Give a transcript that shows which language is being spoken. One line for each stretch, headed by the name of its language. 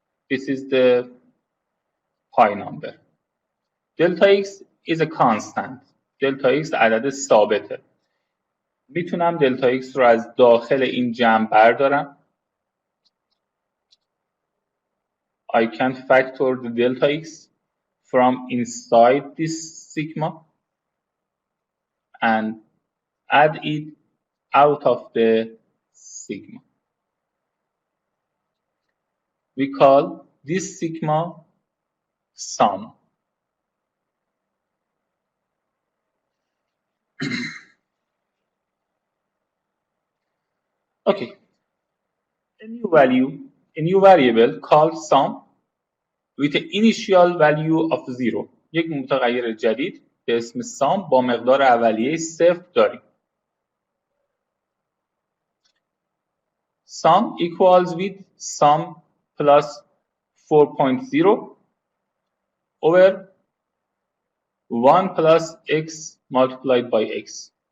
English: This is the pi number. Delta x is a constant.
Persian: Delta x عدد ثابته. میتونم دلتا x رو از داخل این جمع بردارم.
English: I can factor the delta x from inside this sigma and add it out of the sigma. We call this sigma sum. Okay, a new variable called sum with the initial value of 0.
Persian: یک متغیر جدید به اسم سام با مقدار اولیه 0 داریم.
English: Sum equals with sum plus 4.0 over 1 plus x multiplied by x.